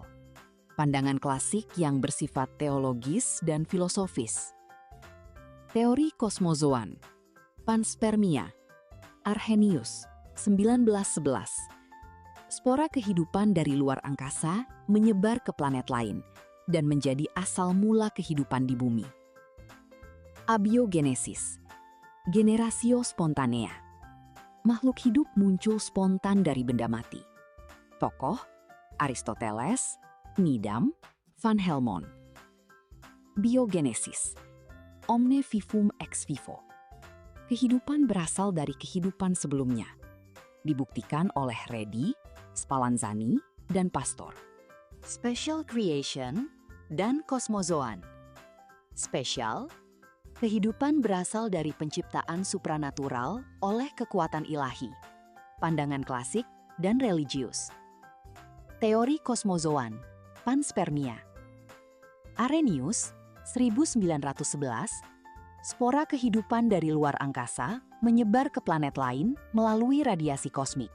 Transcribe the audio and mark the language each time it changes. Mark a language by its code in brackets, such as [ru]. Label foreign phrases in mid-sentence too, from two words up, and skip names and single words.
[id] Pandangan klasik yang bersifat teologis dan filosofis. Teori kosmozoan, panspermia, Arrhenius, 1911. Spora kehidupan dari luar angkasa menyebar ke planet lain dan menjadi asal mula kehidupan di bumi. [la] Abiogenesis, generatio spontanea. [id] Makhluk hidup muncul spontan dari benda mati. Tokoh, Aristoteles, Needham, Van Helmont. [la] Biogenesis, omne vivum ex vivo. [id] Kehidupan berasal dari kehidupan sebelumnya. Dibuktikan oleh Redi, Spallanzani, dan Pastor. [en] Special creation [id] dan kosmozoan. Spesial, kehidupan berasal dari penciptaan supranatural oleh kekuatan ilahi, pandangan klasik dan religius. Teori kosmozoan, panspermia. Arrhenius, 1911, spora kehidupan dari luar angkasa menyebar ke planet lain melalui radiasi kosmik.